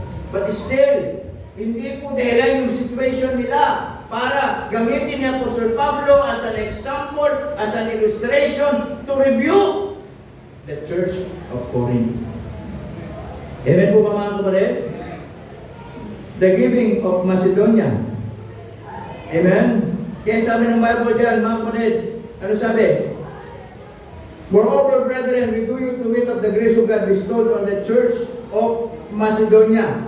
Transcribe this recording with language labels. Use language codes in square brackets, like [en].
[en] But still, [tl] hindi po dahilan yung [en] situation [tl] nila para gamitin ni Apostol Pablo [en] as an example, as an illustration to rebuke the church of Corinth. [tl] Amen po ba mga kapatid? [en] The giving of Macedonia. [tl] Amen? Kaya sabi ng Bible dyan, mga kapatid, ano sabi? [en] Moreover, brethren, we do you to wit of the grace of God bestowed on the church of Macedonia.